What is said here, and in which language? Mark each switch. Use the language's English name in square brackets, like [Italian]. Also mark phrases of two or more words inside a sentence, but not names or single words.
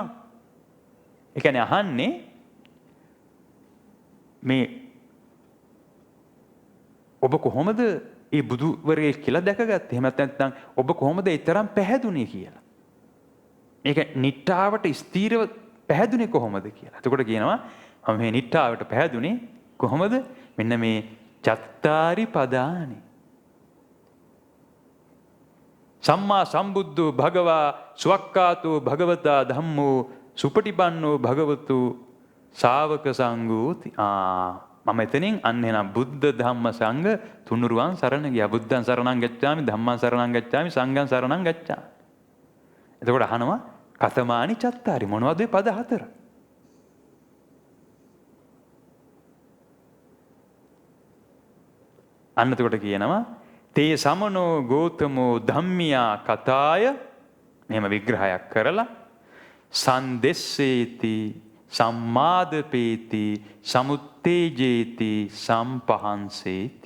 [Sinhala] ඒ කියන්නේ අහන්නේ මේ ඔබ කොහොමද මේ බුදුවරයෙක් කියලා දැකගත්තේ? එහෙම නැත්නම් ඔබ කොහොමද ඒ තරම් පැහැදුනේ කියලා. මේක නිට්ටාවට ස්ථීරව පැහැදුනේ කොහොමද කියලා. එතකොට කියනවා මම මේ නිට්ඨාවට පැහැදුනේ කොහොමද? මෙන්න මේ [Pali] චත්තාරි පදානි. සම්මා සම්බුද්ධෝ භගවා ස්වක්කාතෝ භගවතා ධම්මෝ සුපටිපන්නෝ භගවතු ශාවක සංඝෝති. [Sinhala] මම එතනින් අන්න එනම් බුද්ධ ධම්ම සංඝ තුනුරුවන් සරණ ගියා. [Pali] බුද්ධං සරණං ගච්ඡාමි, ධම්මං සරණං ගච්ඡාමි, සංඝං සරණං ගච්ඡාමි. [Sinhala] එතකොට අහනවා [Pali] කතමානි චත්තාරි, [Sinhala] මොනවද මේ පද හතර? අන්න එතකොට කියනවා [Pali] තේ සමනෝ ගෝතමෝ ධම්මියා කතාය, [Sinhala] මෙහෙම විග්‍රහයක් කරලා [Pali] සන්දෙස්සේති සම්මාදපේති සමුත්තේජේති සම්පහන්සේති.